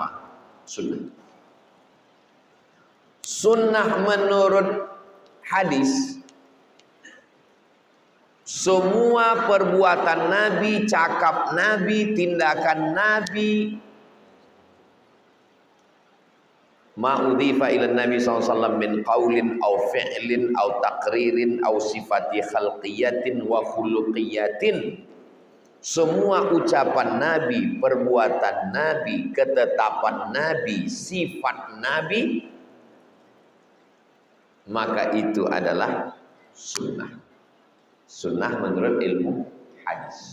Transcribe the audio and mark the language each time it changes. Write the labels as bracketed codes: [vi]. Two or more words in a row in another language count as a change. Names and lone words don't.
[ms] Sunnah. Sunnah menurut hadis, semua perbuatan Nabi, cakap Nabi, tindakan Nabi, [ar] ما أضيف إلى النبي ﷺ من قول أو فعل أو تقرير أو صفة خلقية وخلقية. [ms] Semua ucapan Nabi, perbuatan Nabi, ketetapan Nabi, sifat Nabi, maka itu adalah sunnah. Sunnah menurut ilmu hadis.